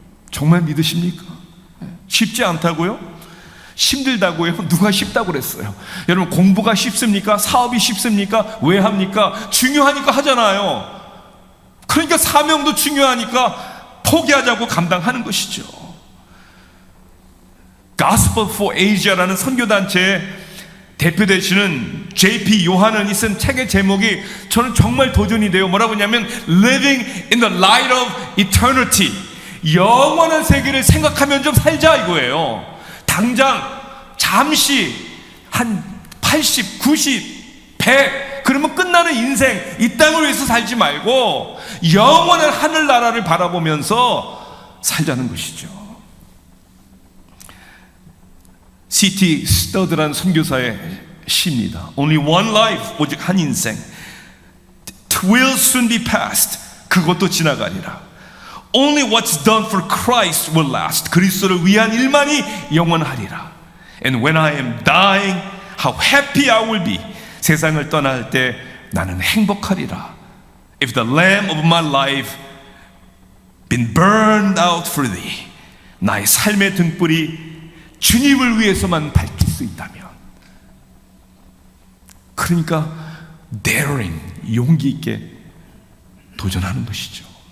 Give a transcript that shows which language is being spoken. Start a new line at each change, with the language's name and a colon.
Korean: 정말 믿으십니까? 쉽지 않다고요? 힘들다고요? 누가 쉽다고 그랬어요? 여러분, 공부가 쉽습니까? 사업이 쉽습니까? 왜 합니까? 중요하니까 하잖아요. 그러니까 사명도 중요하니까 포기하자고 감당하는 것이죠. Gospel for Asia라는 선교단체의 대표되시는 J.P. 요한은이 쓴 책의 제목이 저는 정말 도전이 돼요. 뭐라고 하냐면
English: Living in the Light of Eternity,
Korean: 영원한 세계를 생각하면 좀 살자 이거예요. 당장 잠시 한 80, 90, 100 그러면 끝나는 인생, 이 땅을 위해서 살지 말고 영원한 하늘나라를 바라보면서 살자는 것이죠.
English: C.T.
Korean: 스터드라는 선교사의 시입니다.
English: Only one life,
Korean: 오직 한 인생.
English: It will soon be past.
Korean: 그것도 지나가리라.
English: Only what's done for Christ will last.
Korean: 그리스도를 위한 일만이 영원하리라.
English: And when I am dying, how happy I will be.
Korean: 세상을 떠날 때 나는 행복하리라.
English: If the lamp of my life been burned out for thee.
Korean: 나의 삶의 등불이 주님을 위해서만 밝힐 수 있다면. 그러니까 daring, 용기 있게 도전하는 것이죠.